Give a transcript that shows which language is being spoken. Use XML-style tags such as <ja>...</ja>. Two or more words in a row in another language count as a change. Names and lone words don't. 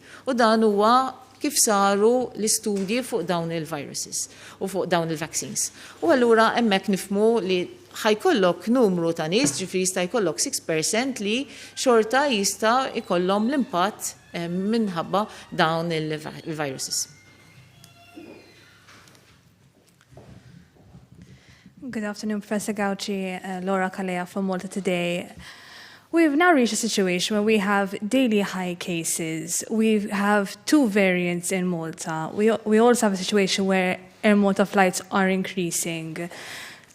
<mt>U dan huwa kif saru l-istudji fuq dawn il-viruses u fuq dawn il-vaccines. U allura hemmhekk nifhmu li ħajkollok numru ta' nies, ġifri jista' jkollok 6% li xorta jista' jkollhom l-impatt minħabba dawn il-viruses.</mt> <en>Good afternoon, Professor Gauci, Laura Kalea from Malta today. We've now reached a situation where we have daily high cases. We have 2 variants in Malta. We also have a situation where air Malta flights are increasing.</en>